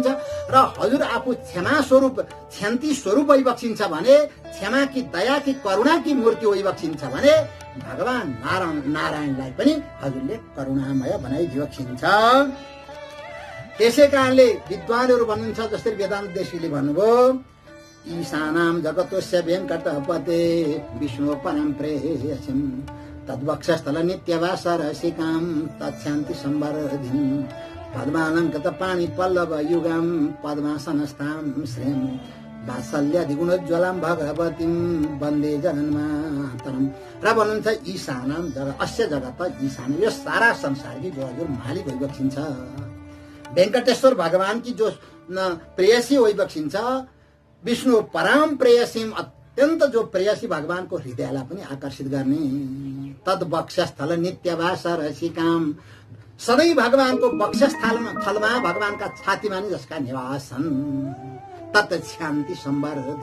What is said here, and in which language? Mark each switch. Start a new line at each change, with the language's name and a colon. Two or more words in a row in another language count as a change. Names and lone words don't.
Nepali: र हजुर आफू क्षमा स्वरूप शान्ति स्वरूप होइबक्सिन्छ भने क्षमा की दया की करुणा की मूर्ति होइबक्सिन्छ भने भगवान नारायणलाई पनि हजुरले करुणामय बनाइदिबक्सिन्छ। त्यसै कारणले विद्वानहरू भन्नुहुन्छ जसरी वेदान्त देशीले भन्नुभयो
Sanskrit: ईशानां जगतोस्य वेङ्कटपते विष्णु परं प्रेयसीं तद्वक्षस्थल नित्यवास रसिकां तच्छान्ति संवर्धिनीं पद्मालंकृत पाणि पल्लव युगां पद्मासनस्थां श्रीं वात्सल्यादिगुणोज्ज्वलां भगवतीं वन्दे जगन्मातरम्।
Nepali: र भन्नुहुन्छ
Sanskrit: ईशानां जगत अस्य जगत ईशान
Nepali: यो सारा संसार की जो हजुर मालिक होइबक्सिन्छ। वेंकटेश्वर भगवान की जो प्रेयसी होइबक्सिन्छ।
Sanskrit: विष्णु परम प्रेयसीम
Nepali: अत्यन्त जो प्रेयसी भगवान को हृदयलाई पनि आकर्षित गर्ने
Sanskrit: तद वक्षस्थल नित्यवास रसिकाम
Nepali: सधैँ भगवान को वक्षस्थलमा भगवान का छातीमा नै जसका निवास छन्
Sanskrit: तत् शान्ति संवर्धिनी।